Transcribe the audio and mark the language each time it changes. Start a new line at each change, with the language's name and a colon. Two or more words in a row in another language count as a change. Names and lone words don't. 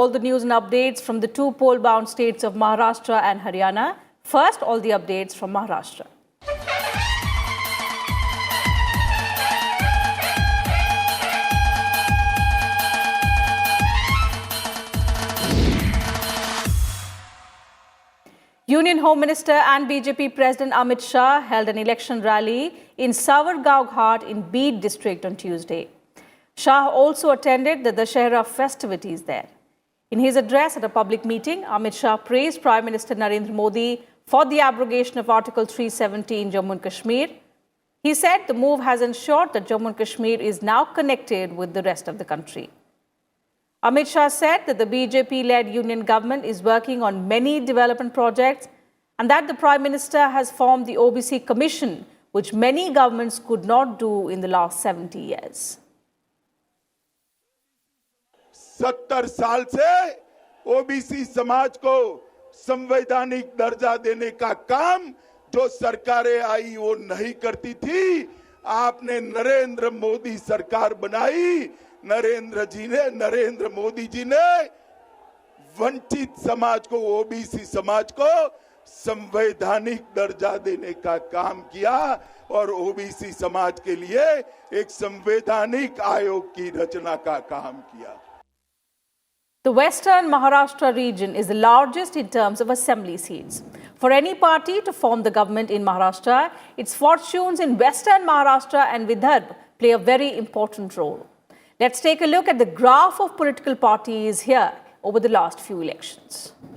English: all the news and updates from the two poll-bound states of Maharashtra and Haryana. First, all the updates from Maharashtra. Union Home Minister and BJP President Amit Shah held an election rally in Savargaon Ghat in Beed district on Tuesday. Shah also attended the Dussehra festivities there. In his address at a public meeting, Amit Shah praised Prime Minister Narendra Modi for the abrogation of Article 370 in Jammu and Kashmir. He said the move has ensured that Jammu and Kashmir is now connected with the rest of the country. Amit Shah said that the BJP-led union government is working on many development projects and that the Prime Minister has formed the OBC Commission, which many governments could not do in the last 70 years.
Hindi: 70 साल से ओबीसी समाज को संवैधानिक दर्जा देने का काम जो सरकारें आई वो नहीं करती थी। आपने नरेंद्र मोदी सरकार बनाई। नरेंद्र मोदी जी ने वंचित समाज को, ओबीसी समाज को संवैधानिक दर्जा देने का काम किया और ओबीसी समाज के लिए एक संवैधानिक आयोग की रचना का काम किया।
English: The Western Maharashtra region is the largest in terms of assembly seats. For any party to form the government in Maharashtra, its fortunes in Western Maharashtra and Vidarbha play a very important role. Let's take a look at the graph of political parties here over the last few elections.